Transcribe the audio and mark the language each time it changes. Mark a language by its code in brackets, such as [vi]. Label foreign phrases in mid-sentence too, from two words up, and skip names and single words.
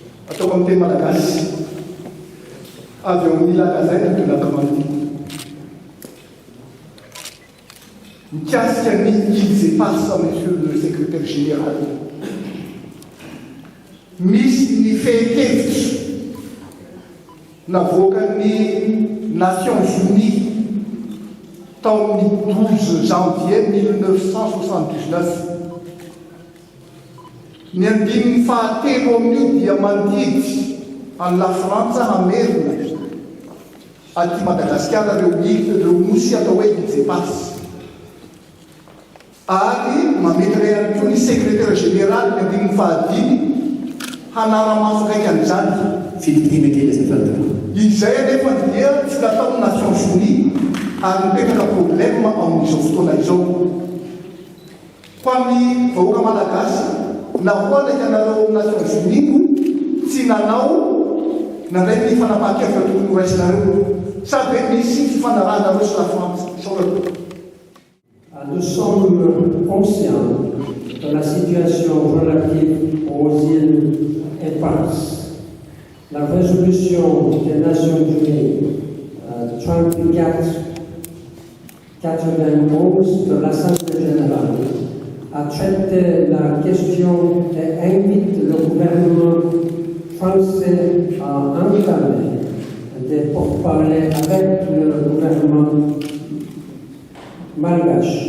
[mg] ataoko amin'ny teny malagasy avy eo amin'ny lagazaina tonaka manty mikasika ny guide et passe [fr] monsieur le secrétaire général [mg] misy ny fehi-kevitra navoakan'ny Nations Unies tamin'ny 12 janvier 1979 ny andininy fahatelo amin'io dia mandidy any la Frantsa hamerina aty Madagasikara reo nosy atao hoe guide et passe ary mametry ihany koa ny [fr] secrétaire général [mg] ny andininy fahadimy hanara-maso kaiky an'izany izay anefa dia tsy natao Nations Unies ary mipetraka problème amin'izao fotoana izao ho amin'ny vahoaka malagasy na hoana ianareo Nations Unies tsy nanao nandray ny fanapahan-kevitra tokony ho raisinareo sady hoe misy fifanarahanareo sy la France sorako. [fr] Nous sommes conscients de la situation relative aux îles éparses. La résolution des Nations Unies 3491 de l'Assemblée générale a traité la question et invite le gouvernement français à entamer des pourparlers avec le gouvernement malgache.